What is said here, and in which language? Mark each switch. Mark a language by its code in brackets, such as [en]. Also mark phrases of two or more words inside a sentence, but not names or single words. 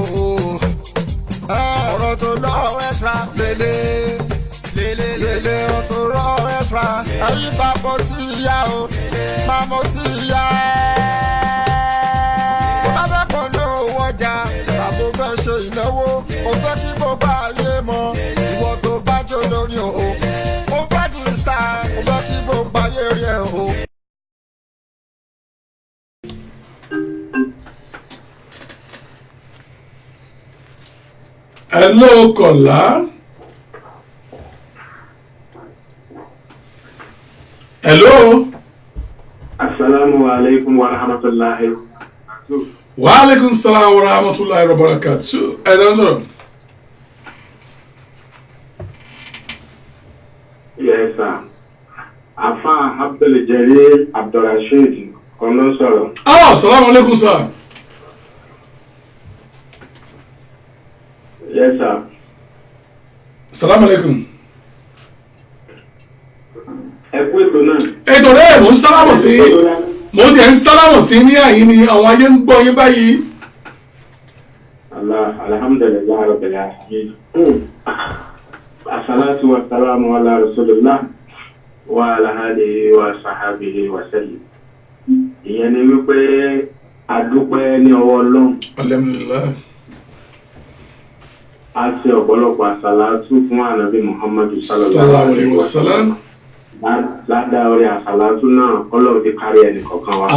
[yo] ọ̀rọ̀ tó lọ extra lélẹ̀ tó lọ extra ẹ̀yin bá bọ́ tí ìyá o máa mọ́ tí ìyá tó bá fẹ́ polówó ọjà tàbí fẹ́ ṣe ìnáwó ó fẹ́ kí gbogbo ayé mọ̀ ìwọ tó bá jó lórí o ó fẹ́ di star ó fẹ́ kí gbogbo ayé rí ẹ o. [en] Hello, Kọ́lá. Hello. [ar] السلام عليكم ورحمة الله وبركاته. وعليكم السلام ورحمة الله وبركاته. [yo] Ẹ dán sọ̀rọ̀. [en] Yes, sir. [yo] Afa Abdul Jalil Abdulrasheed kan ló sọ̀rọ̀. [ar] السلام عليكم sir. [en] Yes, sir. [ar] السلام عليكم. [yo] Ẹ kú ètò náà. Ètò rẹ̀ mò ń sálámọ̀ sí. Mo ti ẹ̀ ń sálámọ̀ sí ní àyín ni àwọn ayé ń gbọ́ yín báyìí. [ar] الحمد لله رب العالمين. الصلاة والسلام على رسول الله وعلى آله وصحبه وسلم. [yo] Ìyẹn ni wípé a dúpẹ́ ní ọwọ́ Ọlọ́run. [ar] Alhamdulillah. [yo] A ṣe ọ̀pọ̀lọpọ̀ àsàlátù fún ànábì Muhammadu [ar] صلى الله عليه وسلم. [yo] Ládàá orí àsàlátù náà Ọlọ́run ti kárí ẹnì kọ̀ọ̀kan wa.